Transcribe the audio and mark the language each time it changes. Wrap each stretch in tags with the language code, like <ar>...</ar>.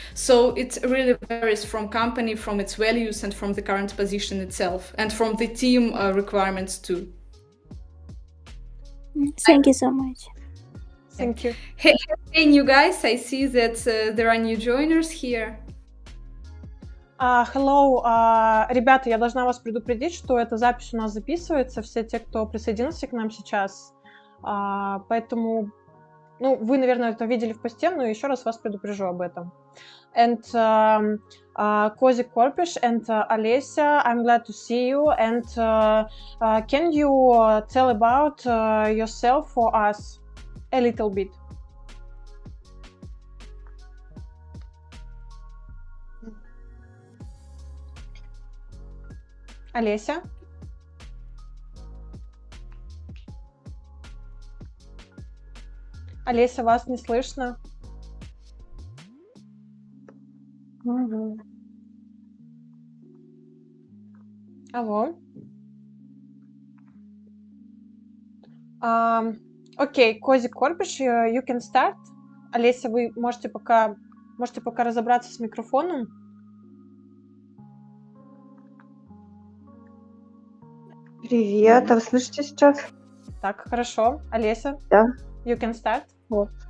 <en>So it really varies from company, from its values, and from the current position itself, and from the team requirements too. Thank you so much. Thank you. Hey, new guys, I see that there are new joiners here.</en> <ru>Hello, ребята, я должна вас предупредить, что эта запись у нас записывается, все те, кто присоединился к нам сейчас, поэтому, вы, наверное, это видели в посте, но еще раз вас предупрежу об этом.</ru> <en>And Kozik Korpish and Olesya, I'm glad to see you, and can you tell about yourself for us a little bit?</en> <ru>Олеся? Олеся, вас не слышно. Угу. Алло.</ru> <en>Окей, Kozik Korpish, you can start.</en> <ru>Олеся, вы можете пока разобраться с микрофоном. Привет, а вы слышите сейчас? Так, хорошо. Олеся? Да.</ru> <en>You can start.</en> <ru>Вот.</ru>